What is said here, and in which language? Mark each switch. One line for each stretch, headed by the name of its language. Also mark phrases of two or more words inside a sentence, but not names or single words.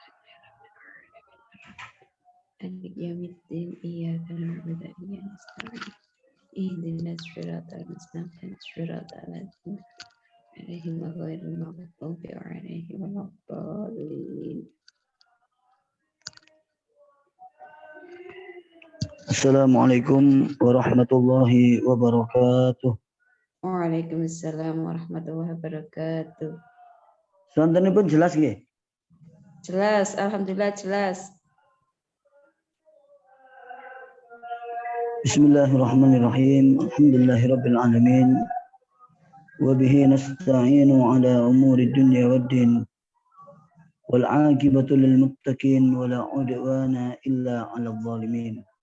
Arabic: مالك يوم الدين إياك نعبد وإياك نستعين اهدنا الصراط المستقيم صراط الذين عليهم غير المغضوب عليهم ولا الضالين. السلام عليكم ورحمة الله وبركاته. وعليكم السلام ورحمة الله وبركاته.
Javanese: Sontenipun jelas nggih? Jelas, alhamdulillah jelas.
Arabic: بسم الله الرحمن الرحيم. الحمد لله رب العالمين وبه نستعين على أمور الدنيا والدين. والعاقبة للمتقين ولا عدوان إلا على الظالمين.